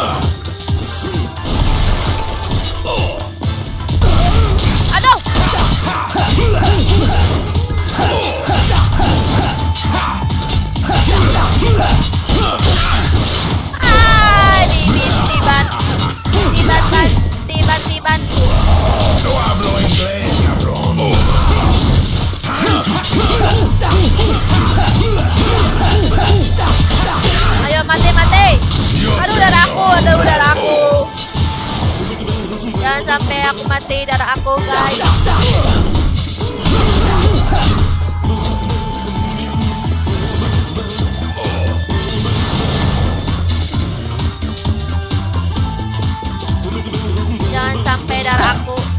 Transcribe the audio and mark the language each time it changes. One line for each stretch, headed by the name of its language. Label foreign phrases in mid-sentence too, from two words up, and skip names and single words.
Indonesian: Aduh. Tiban.
Spanish: No hablo inglés, cabrón.
Indonesian: Ayo mati. Aduh, darahku. Jangan sampai aku mati darah aku, guys. Jangan sampai darah aku.